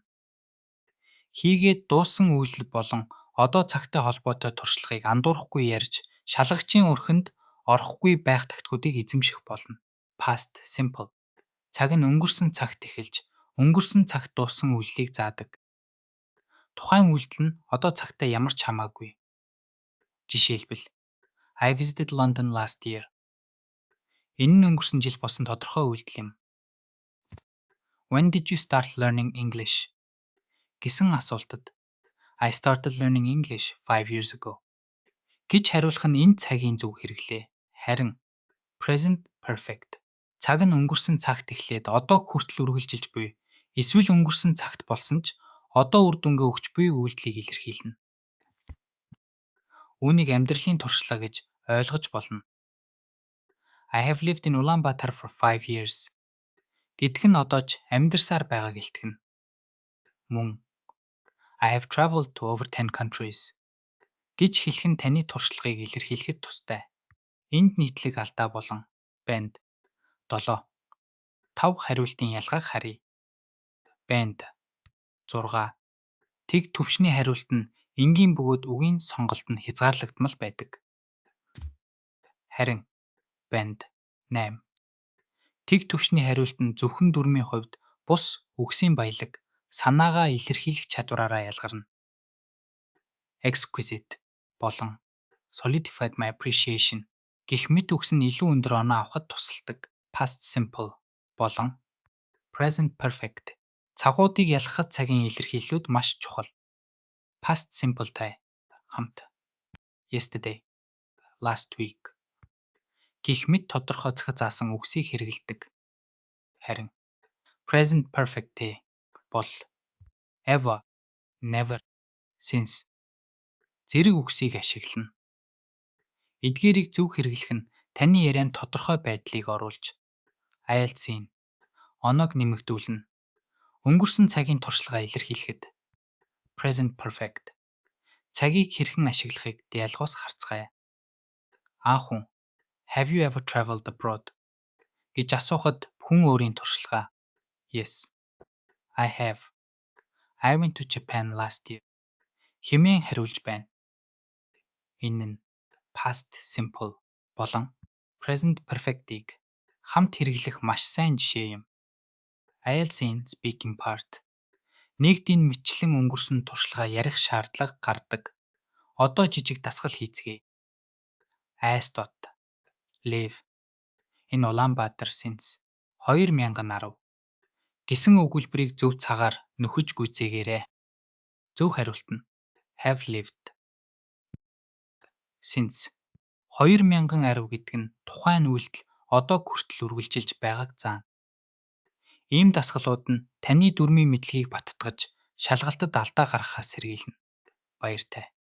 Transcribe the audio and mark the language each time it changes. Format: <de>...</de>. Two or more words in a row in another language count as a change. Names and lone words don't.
<mn>Хийгээд дууссан үйлдэл болон одоо цагтай холбоотой туршлагыг андуурахгүй ярьж шалгагчийн өрхөнд орохгүй байх тагтгуудыг эзэмших болно.</mn> <en>Past simple</en> <mn>цаг нь өнгөрсөн цагт эхэлж өнгөрсөн цагт дууссан үйлдэлийг заадаг. Тухайн үйлдэл нь одоо цагтай ямар ч хамаагүй.</mn> <en>Жишээлбэл I visited London last year.</en> <mn>Энэ нь өнгөрсөн жил болсон тодорхой үйлдэл юм.</mn> <en>When did you start learning English?</en> <mn>Гэсэн асуултад</mn> <en>I started learning English 5 years ago</en> <mn>гэж хариулах нь энэ цагийн зөв хэрэглээ. Харин</mn> <en>present perfect</en> <mn>цаг нь өнгөрсөн цагт эхлээд одоо хүртэл үргэлжилж буй эсвэл өнгөрсөн цагт болсон ч одоо үр дүнгээ өгч буй үйлдэлийг илэрхийлнэ. Үүнийг амьдралын туршлага гэж ойлгож болно.</mn> <en>I have lived in Ulaanbaatar for 5 years</en> <mn>гэдг нь одоо ч амьдарсаар байгааг илтгэнэ. Мөн</mn> <en>I have traveled to over 10 countries</en> <mn>гэж хэлэх нь таны туршлагыг илэрхийлэхэд тустай. Энд нийтлэг алдаа болон банд 7 5 хариултын ялгааг харъя. Банд 6 тэг төвшний хариулт нь энгийн бөгөөд үгийн сонголт нь хязгаарлагдмал байдаг. Харин банд 8 тэг төвшний хариулт нь зөвхөн дүрмийн хувьд бус үгсийн баялаг санаагаа илэрхийлэх чадвараараа ялгарна. Exquisite болон</mn> <en>solidified my appreciation</en> <mn>гэх мэт үгс нь илүү өндөр оноо авахд тусалдаг.</mn> <en>Past simple</en> <mn>болон</mn> <en>present perfect</en> <mn>цагуудыг ялгахад цагийн илэрхийллүүд маш чухал.</mn> <en>Past simple-</en> <mn>тай хамт</mn> <en>yesterday, last week</en> <mn>гэх мэт тодорхой цаг заасан үгсийг хэрэглэдэг. Харин</mn> <en>present perfect-</en> <mn>тэй бол</mn> <en>ever, never, since</en> <mn>зэрэг үгсийг ашиглана. Эдгээрийг зөв хэрэглэх нь таны ярианд тодорхой байдлыг оруулж IELTS-ийн оноог нэмэгдүүлнэ. Өнгөрсөн цагийн туршлагаа илэрхийлэхэд</mn> <en>present perfect</en> <mn>цагийг хэрхэн ашиглахыг диалогоос харцгаая. Анх хүн</mn> <en>Have you ever traveled abroad</en> <mn>гэж асуухад хүн өөрийн туршлага</mn> <en>Yes, I have. I went to Japan last year</en> <mn>хэмээн хариулж байна. Энэ нь</mn> <en>past simple</en> <mn>болон</mn> <en>present perfect-</en> <mn>ийг хамт хэрэглэх маш сайн жишээ юм. IELTS-ийн</mn> <en>speaking part</en> <mn>нэгдийн мэтчлэн өнгөрсөн туршлага ярих шаардлага гардаг. Одоо жижиг дасгал хийцгээе. Айстот</mn> <en>live in Ulaanbaatar since 2010</en> <mn>гэсэн өгүүлбэрийг зөв цагаар нөхөж гүйцээгээрэй. Зөв хариулт нь</mn> <en>have lived since 2010</en> <mn>гэдэг нь тухайн үйлдэл одоо хүртэл үргэлжилж байгааг заана. Ийм дасгалууд нь таны дүрмийн мэдлэгийг баттгаж шалгалтад алдаа гаргахаас сэргийлнэ. Баяртай.</mn>